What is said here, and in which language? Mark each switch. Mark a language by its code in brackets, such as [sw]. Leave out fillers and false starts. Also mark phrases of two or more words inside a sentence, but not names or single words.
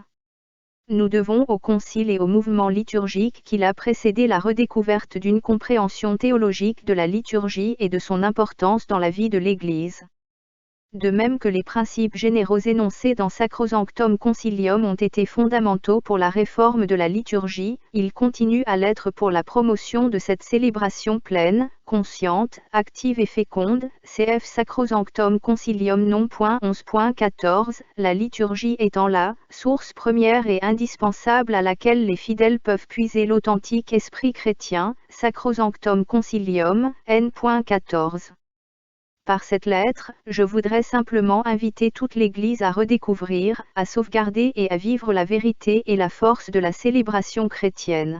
[fr] Nous devons au concile et au mouvement liturgique qui l'a précédé la redécouverte d'une compréhension théologique de la liturgie et de son importance dans la vie de l'Église. De même que les principes généraux énoncés dans Sacrosanctum Concilium ont été fondamentaux pour la réforme de la liturgie, ils continuent à l'être pour la promotion de cette célébration pleine, consciente, active et féconde, cf. Sacrosanctum Concilium non. 11.14, la liturgie étant la source première et indispensable à laquelle les fidèles peuvent puiser l'authentique esprit chrétien, Sacrosanctum Concilium, n.14. Par cette lettre, je voudrais simplement inviter toute l'Église à redécouvrir, à sauvegarder et à vivre la vérité et la force de la célébration chrétienne.